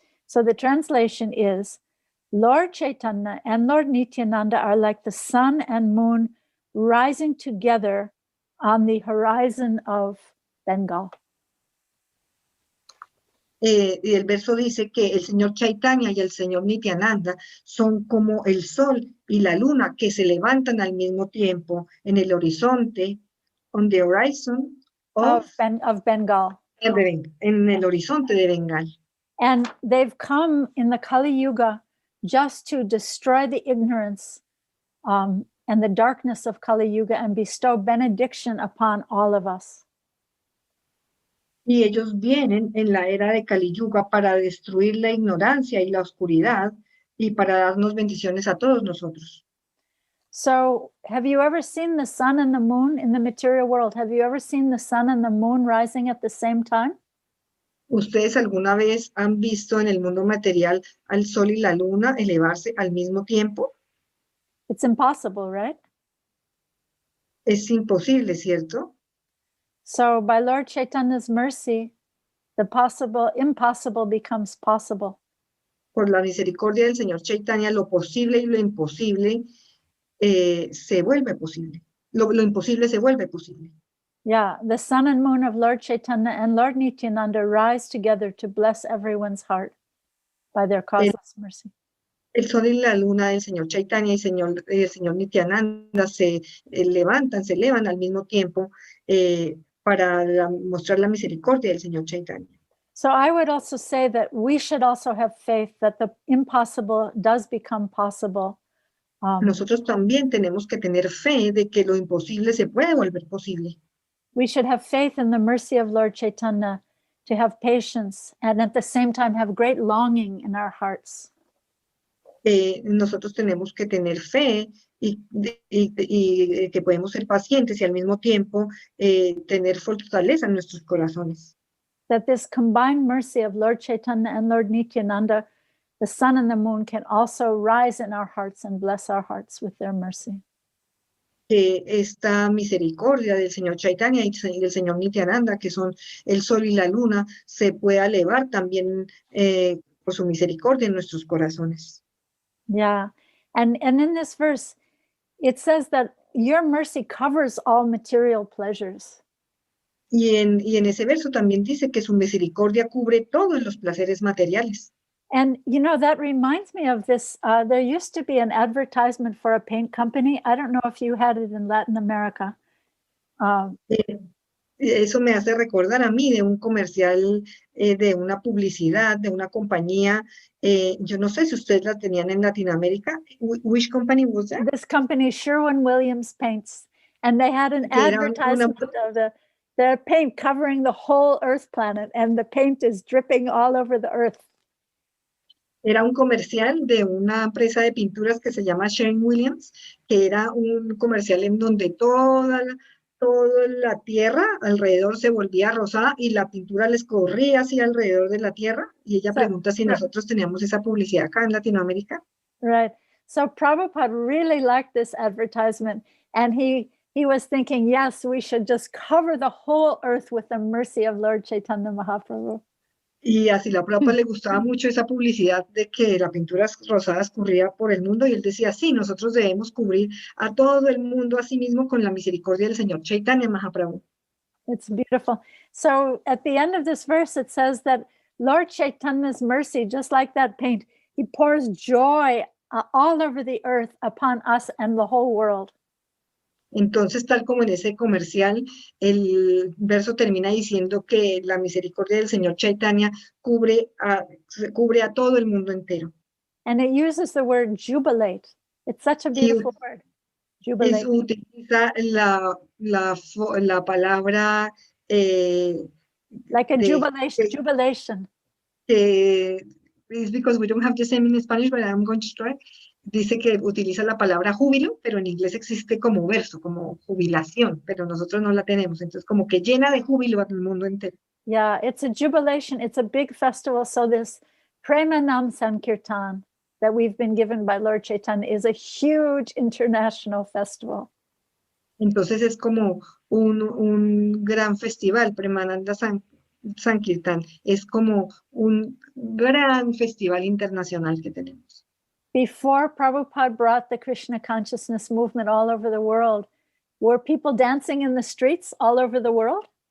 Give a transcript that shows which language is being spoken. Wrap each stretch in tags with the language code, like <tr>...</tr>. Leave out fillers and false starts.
<en>So the translation is, Lord Chaitanya and Lord Nityananda are like the sun and moon rising together on the horizon of Bengal.</en> <es>Y el verso dice que el señor Chaitanya y el señor Nityananda son como el sol y la luna que se levantan al mismo tiempo en el horizonte,</es> <en>on the horizon of Bengal.</en> <es>En el horizonte de Bengal.</es> <en>And they've come in the Kali Yuga just to destroy the ignorance and the darkness of Kali Yuga and bestow benediction upon all of us.</en> <es>Y ellos vienen en la era de Kali Yuga para destruir la ignorancia y la oscuridad y para darnos bendiciones a todos nosotros.</es> <en>So, have you ever seen the sun and the moon in the material world? Have you ever seen the sun and the moon rising at the same time?</en> <es>¿Ustedes alguna vez han visto en el mundo material al sol y la luna elevarse al mismo tiempo?</es> <en>It's impossible, right?</en> <es>Es imposible, ¿cierto?</es> <en>So by Lord Chaitanya's mercy, the impossible becomes possible.</en> <es>Por la misericordia del Señor Chaitanya, lo posible y lo imposible se vuelve posible. Lo imposible se vuelve posible.</es> <en>Yeah, the sun and moon of Lord Chaitanya and Lord Nityananda rise together to bless everyone's heart by their causeless mercy.</en> <es>El sol y la luna del Señor Chaitanya y el Señor Nityananda se elevan al mismo tiempo para mostrar la misericordia del Señor Chaitanya.</es> <en>So I would also say that we should also have faith that the impossible does become possible.</en> <es>Nosotros también tenemos que tener fe de que lo imposible se puede volver posible.</es> <en>We should have faith in the mercy of Lord Chaitanya to have patience and at the same time have great longing in our hearts.</en> <es>Nosotros tenemos que tener fe y que podemos ser pacientes y al mismo tiempo tener fortaleza en nuestros corazones.</es> <en>That this combined mercy of Lord Chaitanya and Lord Nityananda, the sun and the moon, can also rise in our hearts and bless our hearts with their mercy.</en> <es>Que esta misericordia del Señor Chaitanya y del Señor Nityananda, que son el sol y la luna, se pueda elevar también por su misericordia en nuestros corazones.</es> <en>Yeah, and in this verse, it says that your mercy covers all material pleasures.</en> <es>Y en ese verso también dice que su misericordia cubre todos los placeres materiales.</es> <en>And, you know, that reminds me of this. There used to be an advertisement for a paint company. I don't know if you had it in Latin America.</en> <es>Eso me hace recordar a mí de un comercial, de una publicidad, de una compañía. Yo no sé si ustedes la tenían en Latinoamérica.</es> <en>Which company was that? This company, Sherwin-Williams Paints. And they had an advertisement of the paint covering the whole Earth planet. And the paint is dripping all over the Earth.</en> <es>Era un comercial de una empresa de pinturas que se llama Sherwin-Williams, que era un comercial en donde toda la tierra alrededor se volvía rosada y la pintura les corría así alrededor de la tierra. Y ella</es> <en>So,</en> <es>pregunta si nosotros teníamos esa publicidad acá en Latinoamérica.</es> <en>right. So Prabhupada really liked this advertisement, and he was thinking, yes, we should just cover the whole earth with the mercy of Lord Chaitanya Mahaprabhu.</en> <es>Y así la Prabhupada le gustaba mucho esa publicidad de que la pintura rosada escurría por el mundo y él decía, sí, nosotros debemos cubrir a todo el mundo a sí mismo con la misericordia del Señor Chaitanya Mahaprabhu.</es> <en>It's beautiful. So at the end of this verse, it says that Lord Chaitanya's mercy, just like that paint, he pours joy all over the earth upon us and the whole world. Entonces, tal como en ese comercial, el verso termina diciendo que la misericordia del Señor Chaitanya cubre a todo el mundo entero. And it uses the word jubilate. It's such a beautiful word. Jubilate.</en> <es>Utiliza la palabra</es> <en>like a jubilation. It's because we don't have the same in Spanish, but I'm going to try.</en> <es>Dice que utiliza la palabra júbilo, pero en inglés existe como verso, como jubilación, pero nosotros no la tenemos. Entonces, como que llena de júbilo al mundo entero.</es> <en>Yeah, it's a jubilation. It's a big festival. So this Premanam Sankirtan that we've been given by Lord Chaitanya is a huge international festival.</en> <es>Entonces es como un gran festival, Premananda Sankirtan. Es como un gran festival internacional que tenemos.</es> <en>Before Prabhupada brought the Krishna consciousness movement all over the world, were people dancing in the streets all over the world?</en>